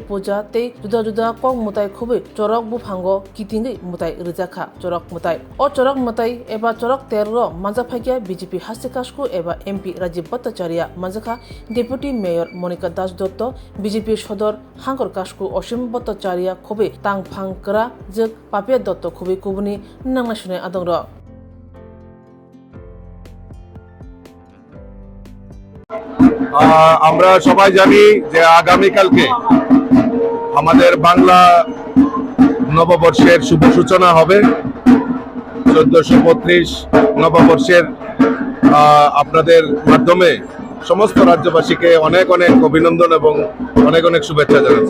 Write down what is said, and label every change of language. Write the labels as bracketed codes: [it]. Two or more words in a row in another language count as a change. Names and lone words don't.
[trp] Puja Te Juda Juda Kong Mutai Kubi Jorok Buphango Kitingi Mutai Rizaka Jorok Mutai O Jorok Mutai Eba Jorok Terro Manzaphagia BJP Hastikashku Eba MP Rajiv Bhattacharya Manzakha [en] Deputy Mayor [trp] Monica Das Dotto BJP Shodor Hangor Kashku Oshim Bhattacharya Kubi Tangphang Kra Jek Papia Dotto Kubi Kubuni Nangashune Adongro [bn] আমরা সবাই জানি যে আগামী কালকে আমাদের বাংলা নববর্ষের শুভ সূচনা হবে 1435 নববর্ষের আপনাদের মাধ্যমে সমস্ত রাজ্যবাসীকে অনেক অনেক অভিনন্দন এবং অনেক অনেক শুভেচ্ছা জানাচ্ছি।